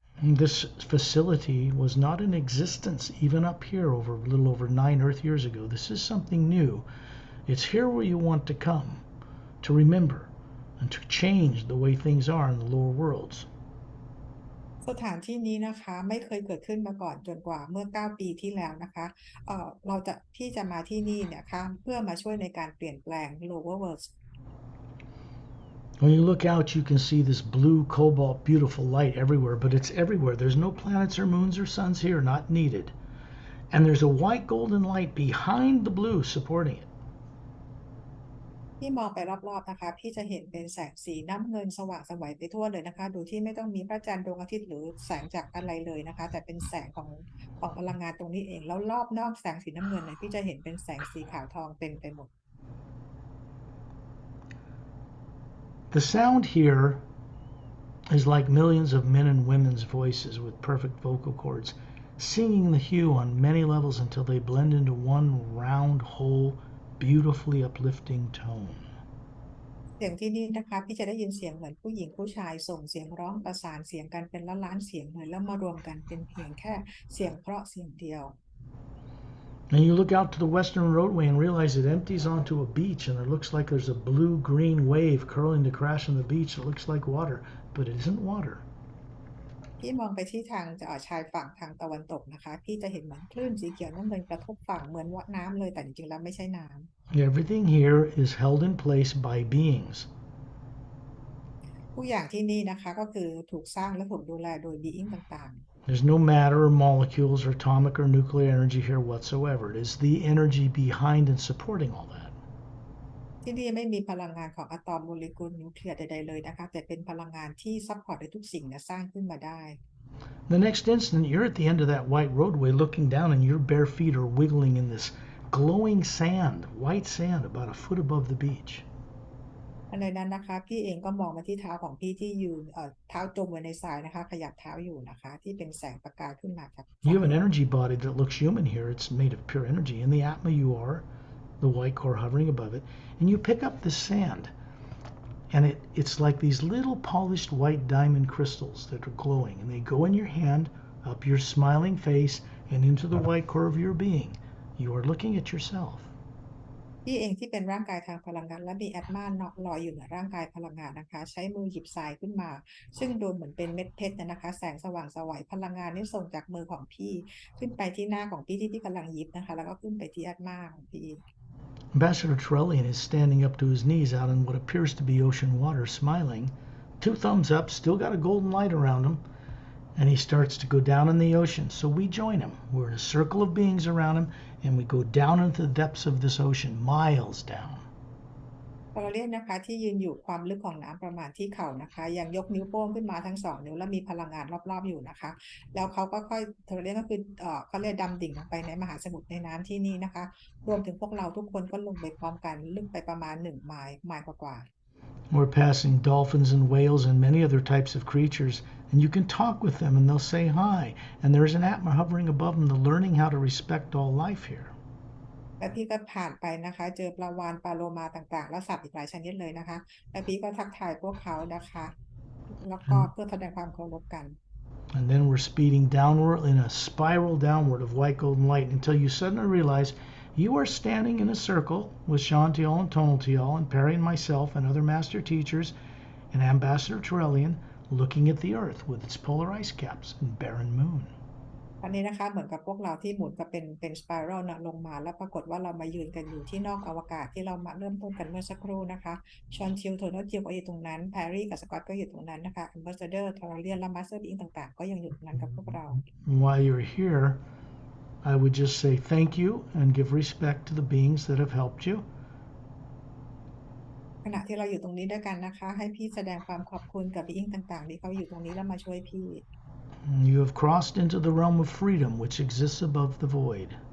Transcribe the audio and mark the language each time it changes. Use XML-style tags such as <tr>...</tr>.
<en>This facility was not in existence even up here over a little over 9 Earth years ago. This is something new. It's here where you want to come, to remember, and to change the way things are in the lower worlds.</en> <th>สถานที่นี้นะคะไม่เคยเกิดขึ้นมาก่อนจนกว่าเมื่อ9ปีที่แล้วนะคะพี่จะมาที่นี่เนี่ยค่ะเพื่อมาช่วยในการเปลี่ยนแปลง</th> <en>lower worlds When you look out, you can see this blue, cobalt, beautiful light everywhere, but it's everywhere. There's no planets or moons or suns here, not needed. And there's a white golden light behind the blue supporting it.</en> <th>ที่มองไปรอบๆนะคะพี่จะเห็นเป็นแสงสีน้ำเงินสว่างไสวไปทั่วเลยนะคะโดยที่ไม่ต้องมีพระจันทร์ดวงอาทิตย์หรือแสงจากอะไรเลยนะคะแต่เป็นแสงของพลังงานตรงนี้เองแล้วรอบนอกแสงสีน้ำเงินเนี่ยพี่จะเห็นเป็นแสงสีขาวทองเต็มไปหมด</th> <en>The sound here is like millions of men and women's voices with perfect vocal cords, singing the hue on many levels until they blend into one round, whole, beautifully uplifting tone.</en> <th>เสียงที่นี่นะคะพี่จะได้ยินเสียงเหมือนผู้หญิงผู้ชายส่งเสียงร้องประสานเสียงกันเป็นล้านๆเสียงเลยแล้วมารวมกันเป็นเพียงแค่เสียงเพราะเสียงเดียว</th> <en>And you look out to the western roadway and realize it empties onto a beach, and it looks like there's a blue-green wave curling to crash on the beach. It looks like water, but it isn't water.</en> <th>พี่มองไปที่ทางชายฝั่งทางตะวันตกนะคะพี่จะเห็นเหมือนคลื่นสีเขียวน้ำเงินกระทบฝั่งเหมือนว่าน้ำเลยแต่จริงๆแล้วไม่ใช่น้ำ</th> <en>Everything here is held in place by beings.</en> <th>ทุกอย่างที่นี่นะคะก็คือถูกสร้างและถูกดูแลโดย being ต่าง</th> <en>There's no matter or molecules or atomic or nuclear energy here whatsoever. It is the energy behind and supporting all that.</en> <th>ๆที่นี่ไม่มีพลังงานของอะตอมโมเลกุลนิวเคลียร์ใดๆเลยนะคะแต่เป็นพลังงานที่ซัพพอร์ตให้ทุกสิ่งเนี่ยสร้างขึ้นมาได้</th> <en>The next instant, you're at the end of that white roadway looking down, and your bare feet are wiggling in this glowing sand, white sand, about a foot above the beach.</en> <th>ในนั้นนะคะพี่เองก็มองมาที่เท้าของพี่ที่ยืนเท้าจมไว้ในทรายนะคะขยับเท้าอยู่นะคะที่เป็นแสงประกายขึ้นมาจาก</th> <en>You have an energy body that looks human here. It's made of pure energy. In the Atma, you are the white core hovering above it, and you pick up this sand, and it's like these little polished white diamond crystals that are glowing, and they go in your hand, up your smiling face, and into the white core of your being. You are looking at yourself.</en> <th>พี่เองที่เป็นร่างกายทางพลังงานและมีแอตมาลอยอยู่เหนือร่างกายพลังงานนะคะใช้มือหยิบทรายขึ้นมาซึ่งดูเหมือนเป็นเม็ดเพชรนะคะแสงสว่างไสวพลังงานนี้ส่งจากมือของพี่ขึ้นไปที่หน้าของพี่ที่พี่กำลังหยิบนะคะแล้วก็ขึ้นไปที่แอตมาของพี่</th> <en>Ambassador Trellian is standing up to his knees out in what appears to be ocean water, smiling, 2 thumbs up, still got a golden light around him, and he starts to go down in the ocean. So we join him. We're in a circle of beings around him, and we go down into the depths of this ocean, miles down.</en> <th>เราเรียกนะคะที่ยืนอยู่ความลึกของน้ำประมาณที่เข่านะคะยังยกนิ้วโป้งขึ้นมาทั้ง2 นิ้วแล้วมีพลังงานรอบๆอยู่นะคะแล้วเขาก็ค่อยเราเรียกก็คือเขาเรียกดำดิ่งลงไปในมหาสมุทรในน้ำที่นี่นะคะรวมถึงพวกเราทุกคนก็ลงไปพร้อมกันลึกไปประมาณ1 ไมล์กว่า</th> <en>We're passing dolphins and whales and many other types of creatures, and you can talk with them and they'll say hi. And there's an Atma hovering above them, learning how to respect all life here.</en> <th>แล้วพี่ก็ผ่านไปนะคะเจอปลาวาฬปลาโลมาต่างๆและสัตว์อีกหลายชนิดเลยนะคะแล้วพี่ก็ทักทายพวกเขานะคะแล้วก็เพื่อแสดงความเคารพกัน</th> <en>And then we're speeding downward in a spiral downward of white golden light until you suddenly realize you are standing in a circle with Shantial and Tonaltial and Perry and myself and other master teachers and Ambassador Trellian looking at the earth with its polar ice caps and barren moon.</en> <th>อันนี้นะคะเหมือนกับพวกเราที่หมุนกับเป็นสไปรัลนะลงมาแล้วปรากฏว่าเรามายืนกันอยู่ที่นอกอวกาศที่เรามาเริ่มต้นกันเมื่อสักครู่นะคะชอนทิลโทนทิลก็อยู่ตรงนั้นแพรรี่กับสกอตก็อยู่ตรงนั้นนะคะแอมบาสเดอร์ทอร์เรียนและมาสเตอร์บีอิงต่างๆก็ยังอยู่ตรงนั้นกับพวกเรา</th> <en>While you're here, I would just say thank you and give respect to the beings that have helped you.</en> <th>ขณะที่เราอยู่ตรงนี้ด้วยกันนะคะให้พี่แสดงความขอบคุณกับบีอิงต่างๆที่เขาอยู่ตรงนี้แล้วมาช่วยพี่</th> <en>You have crossed into the realm of freedom which exists above the void.</en>